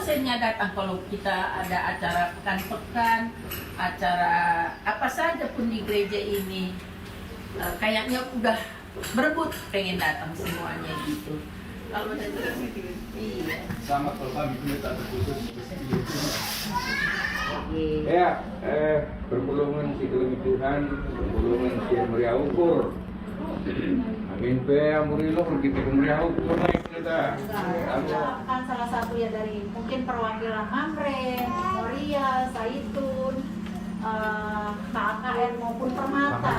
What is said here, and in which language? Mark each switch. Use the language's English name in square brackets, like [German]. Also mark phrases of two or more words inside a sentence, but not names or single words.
[Indonesian] semuanya datang kalau kita ada acara pekan-pekan, acara apa saja pun di gereja ini. Kayaknya udah berebut pengen datang semuanya gitu. Kalau iya. Sama kalau kami pendeta terkhusus. Ya, [Batak Karo] perpulungan si kelemi Tuhan, perpulungan si meriah ukur. Amin pe amurilo kita meriah ukur naik kita. [Indonesian] Kan salah satu ya dari mungkin perwakilan Mamre, Moria, Saitun, KKN maupun Permata.